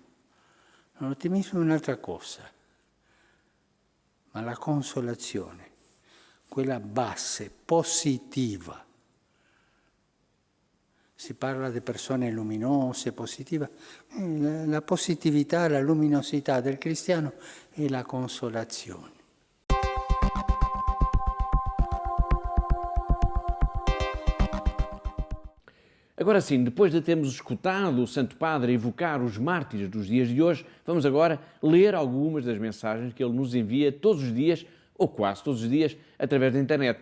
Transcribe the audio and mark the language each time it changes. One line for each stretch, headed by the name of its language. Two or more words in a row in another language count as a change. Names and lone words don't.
Italian: L'ottimismo è un'altra cosa, ma la consolazione, quella base, positiva. Si parla di persone luminose, positive. La positività, la luminosità del cristiano è la consolazione.
Portuguese: Agora sim, depois de termos escutado o Santo Padre evocar os mártires dos dias de hoje, vamos agora ler algumas das mensagens que ele nos envia todos os dias, ou quase todos os dias, através da internet.